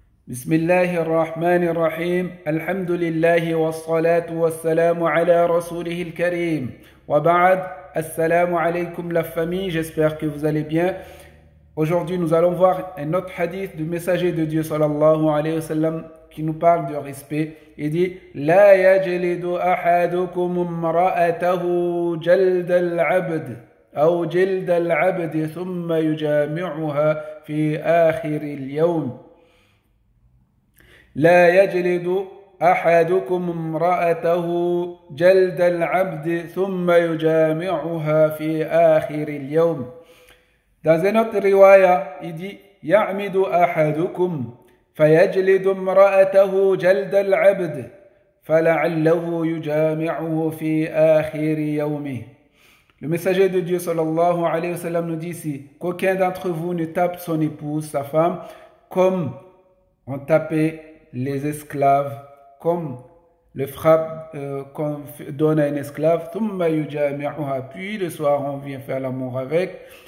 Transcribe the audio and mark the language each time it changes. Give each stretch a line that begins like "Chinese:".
Arabic: بسم الله الرحمن الرحيم الحمد لله والصلاة والسلام على رسوله الكريم وبعد السلام عليكم
French: la famille, j'espère que vous allez bien. Aujourd'hui nous allons voir un autre hadith du messager de Dieu sallallahu alayhi wa sallam qui nous parle de respect. Il dit
Arabic: لا يجلد أحدكم امرأته جلد العبد أو جلد العبد ثم يجامعها في آخر اليوم. لا يجلد أحدكم امرأته جلد العبد ثم يجامعها في آخر اليوم.
French: Dans une autre riwaya, il dit
Arabic: يعمد أحدكم فيجلد امرأته جلد العبد فلعله يجامعه في آخر يومه.
French: Le messager de Dieu sallallahu alayhi wa sallam nous dit ici qu'aucun d'entre vous ne tape son épouse, sa femme, comme on tapait les esclaves, comme le frappe qu'on donne à un esclave, puis le soir on vient faire l'amour avec,